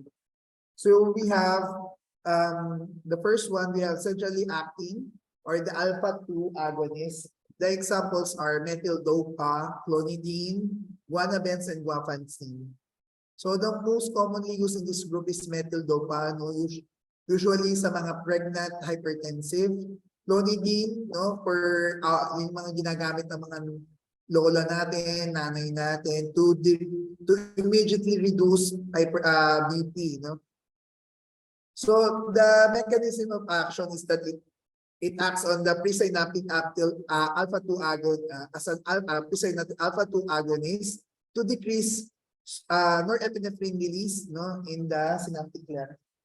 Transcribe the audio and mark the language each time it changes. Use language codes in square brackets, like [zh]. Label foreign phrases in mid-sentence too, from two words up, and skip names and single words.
[en] So we have the first one, we have centrally acting or the alpha-2 agonist. The examples are methyl-dopa, clonidine, guanabens, and guaifenesin. So the most commonly used in this group is methyl-dopa, no? Usually [tl] sa mga [en] pregnant hypertensive, clonidine, no, [tl] for yung mga ginagamit ng mga lola natin, nanay natin [en] to immediately reduce BP, [tl] no. [en] So the mechanism of action is that it acts on the presynaptic alpha-2 alpha-2 agonist to decrease norepinephrine release, no, in the synaptic cleft.